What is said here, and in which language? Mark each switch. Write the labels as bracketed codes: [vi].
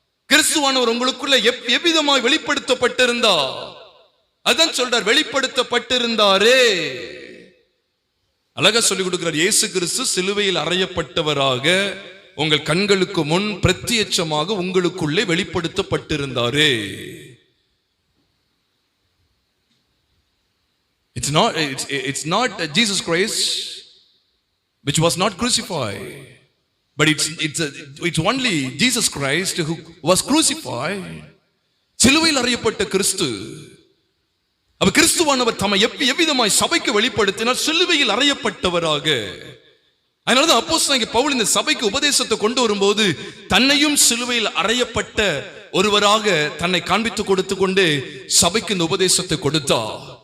[ta] கிறிஸ்துவானவர் உங்களுக்குள்ள எவ்விதமாய் வெளிப்படுத்தப்பட்டிருந்தா, அதான் சொல்றார், வெளிப்படுத்தப்பட்டிருந்தாரே. அழகா சொல்லிக் கொடுக்கிறார். இயேசு கிறிஸ்து சிலுவையில் அறையப்பட்டவராக உங்கள் கண்களுக்கு முன் பிரத்யட்சமாக உங்களுக்குள்ளே வெளிப்படுத்தப்பட்டிருந்தாரே. [en] It's not Jesus Christ which was not crucified, but it's only Jesus Christ who was crucified. [ta] சிலுவையில் அறையப்பட்ட கிறிஸ்து, அப்ப கிறிஸ்துவானவர் தம்மை எவ்விதமாய் சபைக்கு வெளிப்படுத்தினார்? சிலுவையில் அறையப்பட்டவராக. அதனாலதான் அப்போஸ்தலனாகிய பவுல் இந்த சபைக்கு உபதேசத்தை கொண்டு வரும்போது தன்னையும் சிலுவையில் அறையப்பட்ட ஒருவராக தன்னை காண்பித்து கொடுத்து கொண்டு சபைக்கு இந்த உபதேசத்தை கொடுத்தார்.